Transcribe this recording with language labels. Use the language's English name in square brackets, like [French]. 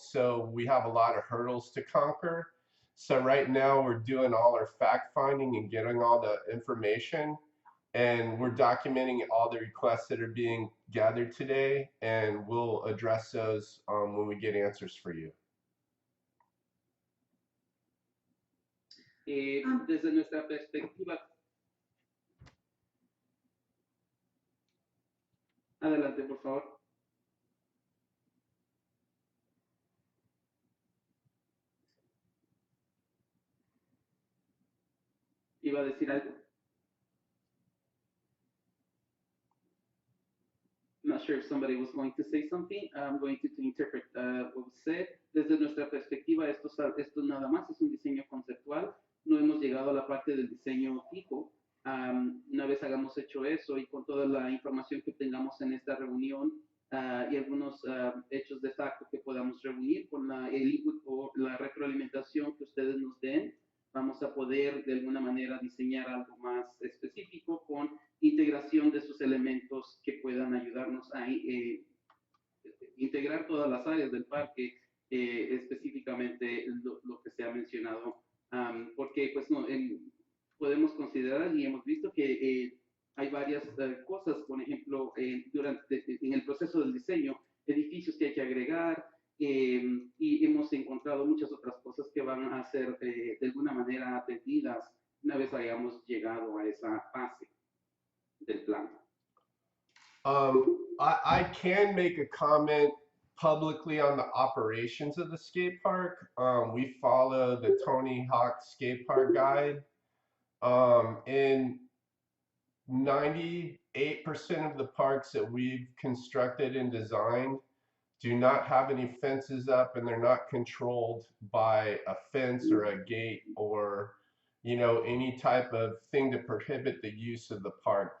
[English] So we have a lot of hurdles to conquer. So right now we're doing all our fact finding and getting all the information, and we're documenting all the requests that are being gathered today, and we'll address those when we get answers for you. [Spanish] Desde nuestra perspectiva, adelante, por favor. ¿Iba a decir algo? [English] Not sure if somebody was going to say something. I'm going to interpret what was said. [Spanish] Desde nuestra perspectiva, esto nada más es un diseño conceptual. No hemos llegado a la parte del diseño fijo. Una vez hagamos hecho eso y con toda la información que tengamos en esta reunión y algunos hechos de facto que podamos reunir con el input o la retroalimentación que ustedes nos den, vamos a poder de alguna manera diseñar algo más específico con integración de esos elementos que puedan ayudarnos a integrar todas las áreas del parque, específicamente lo que se ha mencionado, porque pues no, podemos considerar y hemos visto que hay varias cosas, por ejemplo, en el proceso del diseño, edificios que hay que agregar, y hemos encontrado muchas otras cosas que van a ser de alguna manera atendidas una vez hayamos llegado a esa fase del plan. [English] I can make a comment publicly on the operations of the skate park. We follow the Tony Hawk Skate Park Guide. And 98% of the parks that we've constructed and designed do not have any fences up, and they're not controlled by a fence or a gate or, you know, any type of thing to prohibit the use of the park.